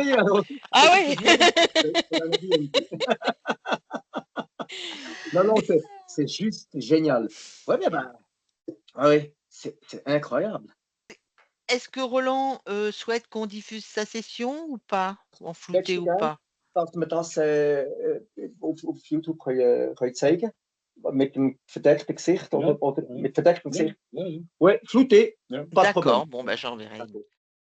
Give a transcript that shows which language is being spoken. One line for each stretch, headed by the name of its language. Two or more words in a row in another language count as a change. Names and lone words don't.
French: journée, alors. Ah C'est oui. génial. C'est la vérité. Non, non, c'est juste génial. Ouais, mais ben, ah oui, c'est incroyable. Est-ce que Roland souhaite qu'on diffuse sa session ou pas?
Dutch: En Kijk
French: flouté je ou
Dutch: daar,
French: pas?
Dutch: dat we dat op YouTube ga je zeigen. Met een verdekt gezicht. Of met verdekt gezicht.
French: Oui, flouté. Pas de problème. D'accord, bon, bah, j'enverrai une.